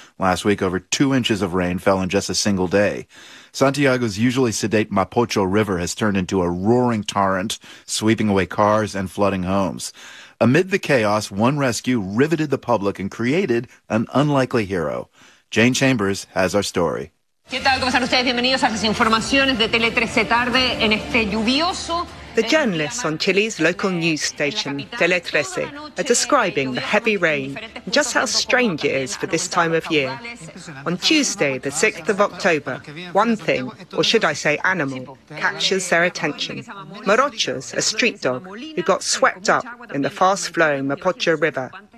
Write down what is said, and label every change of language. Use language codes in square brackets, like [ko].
[en] Last week, over 2 inches of rain fell in just a single day. Santiago's usually sedate Mapocho River has turned into a roaring torrent, sweeping away cars and flooding homes. Amid the chaos, one rescue riveted the public and created an unlikely hero. Jane Chambers has our story. [es] ¿Qué tal? ¿Cómo están ustedes? Bienvenidos a las informaciones de Tele 13 Tarde en este lluvioso... [en] The journalists on Chile's local news station, Tele 13, are describing the heavy rain and just how strange it is for this time of year. On Tuesday, the 6th of October, one thing, or should I say animal, catches their attention. Morochos, a street dog, who got swept up in the fast-flowing Mapocho River.